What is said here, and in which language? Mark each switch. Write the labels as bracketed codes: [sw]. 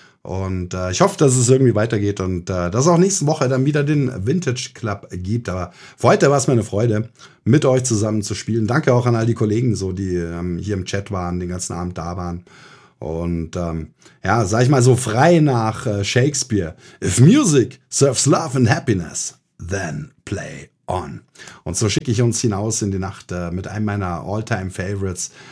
[de] Und ich hoffe, dass es irgendwie weitergeht und dass es auch nächste Woche dann wieder den Vintage Club gibt. Aber für heute war es mir eine Freude, mit euch zusammen zu spielen. Danke auch an all die Kollegen, so die hier im Chat waren, den ganzen Abend da waren. Und ja, sag ich mal so frei nach Shakespeare. [en] If music serves love and happiness, then play on. [de] Und so schicke ich uns hinaus in die Nacht mit einem meiner All-Time-Favorites.